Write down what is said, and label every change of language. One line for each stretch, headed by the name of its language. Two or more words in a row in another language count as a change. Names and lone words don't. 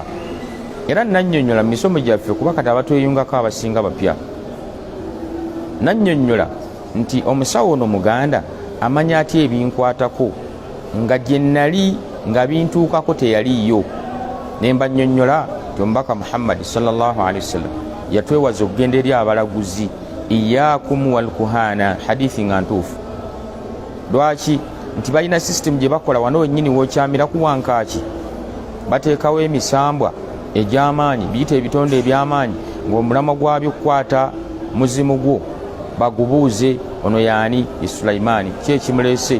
Ganda: Era nannyonnyola mu misomo gyaffe kuba kati abatweyungako abasinga bapya, nannyonnyola nti omusawo ono muganda amanya atya ebinkwatako nga gye nnali nga bintuukako teyaliiyo. Ne mbannyonnyola nti omubaka Muhammad
Arabic: صلى الله عليه وسلم
Ganda: yatwewaza okugenda eri abalaguzi,
Arabic: إياكم والكهانة,
Ganda: hadithi nga ntuufu. Lwaki? Nti balina system gye bakola wano wennyini w'okyamira ku wankaaki, bateekawo emisambwa egy'amaanyi, biyita ebitonde eby'amaanyi, ng'omulamwa gwabyo kukwata muzimu gwo bagubuuze ono yaani ye Sulaimaani, ki ekimuleese.